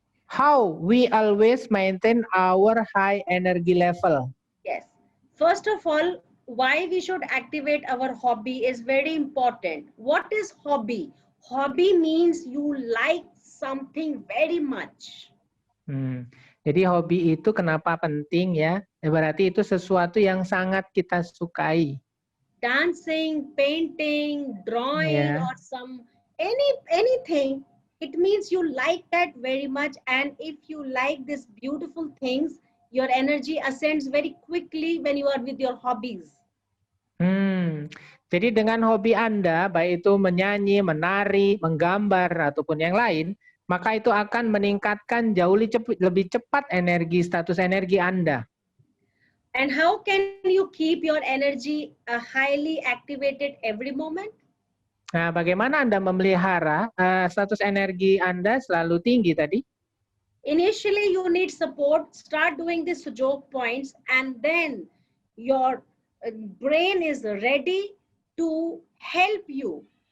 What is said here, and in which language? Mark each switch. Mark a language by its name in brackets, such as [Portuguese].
[English] How we always maintain our high energy level? Yes. First of all, why we should activate our hobby is very important. What is hobby? Hobby means you like something very much. [Indonesian] Jadi hobi itu kenapa penting ya? Berarti itu sesuatu yang sangat kita sukai. [English] Dancing, painting, drawing, or anything. It means you like that very much, and if you like these beautiful things, your energy ascends very quickly when you are with your hobbies. [Indonesian] Jadi dengan hobi Anda, baik itu menyanyi, menari, menggambar, ataupun yang lain, maka itu akan meningkatkan jauh lebih cepat status energi Anda. [English] And how can you keep your energy highly activated every moment? [Indonesian] Nah, bagaimana Anda memelihara status energi Anda selalu tinggi tadi? [English] Initially, you need support. Start doing the Sujok points, and then your brain is ready to help you.